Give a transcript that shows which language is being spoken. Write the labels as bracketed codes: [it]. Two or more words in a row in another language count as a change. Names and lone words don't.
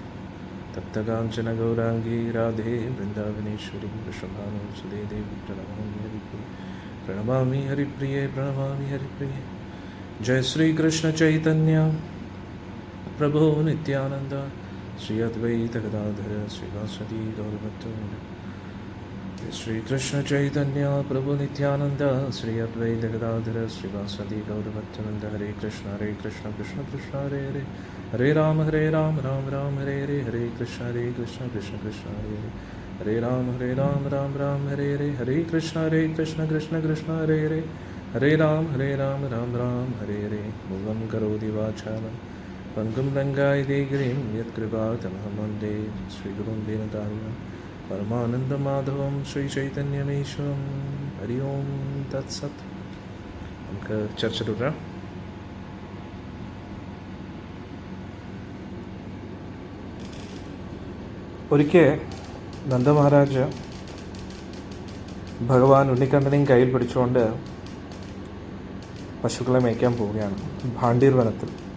[sa] തപ്തകാഞ്ചന ഗൗരാംഗീ രാധേ വൃന്ദാവനേശ്വരി വൃഷഭാനുസുതേ ദേവി പ്രണമാമി ഹരിപ്രിയ. പ്രണമാമി ഹരിപ്രിയേ പ്രണമാമി ഹരിപ്രിയേ. ജയ ശ്രീകൃഷ്ണ ചൈതന്യ പ്രഭോ നിത്യാനന്ദ ശ്രീ അദ്വൈത ഗദാധര ശ്രീവാസദി ഗൗരഭക്തവൃന്ദ. श्री कृष्ण चैतन्य प्रभु नित्यानंद श्री अद्वैत गदाधर श्रीवासदि गौरभक्तनंद हरे कृष्ण कृष्ण कृष्ण हरे हरे हरे राम राम राम हरे हरे कृष्ण कृष्ण कृष्ण हरे हरे राम राम हरे हरे कृष्ण कृष्ण हरे राम राम हरे हरे भुवं करोति वाचालं पंगुं लङ्घयते गिरिं यत्कृपातमहं वन्दे श्रीगुरुं दीनतारिणं परमानन्दमाधवं ശ്രീചൈതന്യമീശ്വരം ഹരി ഓം തത്സത്. [ml] നമുക്ക് ചർച്ച തുടരാം. ഒരിക്കൽ നന്ദമഹാരാജ് ഭഗവാൻ ഉണ്ണിക്കണ്ണനെയും കയ്യിൽ പിടിച്ചുകൊണ്ട് പശുക്കളെ മേയ്ക്കാൻ പോവുകയാണ് ഭാണ്ഡീർ വനത്തിൽ.